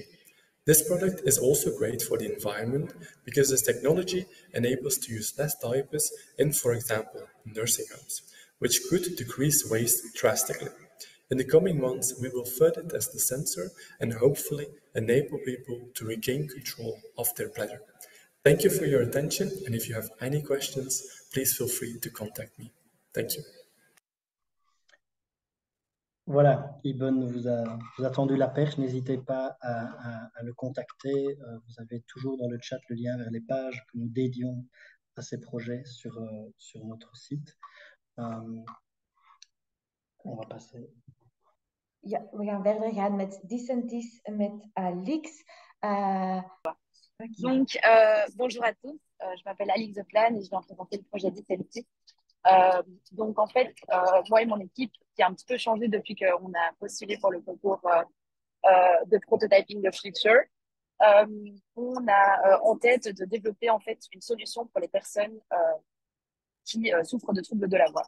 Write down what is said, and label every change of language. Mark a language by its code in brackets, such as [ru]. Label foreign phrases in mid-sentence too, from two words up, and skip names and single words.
[en] This product is also great for the environment because this technology enables to use less diapers in, for example, nursing homes, which could decrease waste drastically. In the coming months, we will further test the sensor and hopefully enable people to regain control of their bladder. Thank you for your attention, and if you have any questions, please feel free to contact me. Thank you. [fr] Voilà, Ibn vous a tendu la perche, n'hésitez pas à le contacter. Vous avez toujours dans le chat le lien vers les pages que nous dédions à ces projets sur notre site. On va passer. [nl] Ja, we gaan verder gaan met Dicentis en met Lix. [fr] Donc, bonjour à tous. Je m'appelle Alix Zeplan et je viens présenter le projet Dissentis. Donc, en fait, moi et mon équipe, qui a un petit peu changé depuis qu'on a postulé pour le concours de Prototyping the Future, on a en tête de développer en fait une solution pour les personnes qui souffrent de troubles de la voix.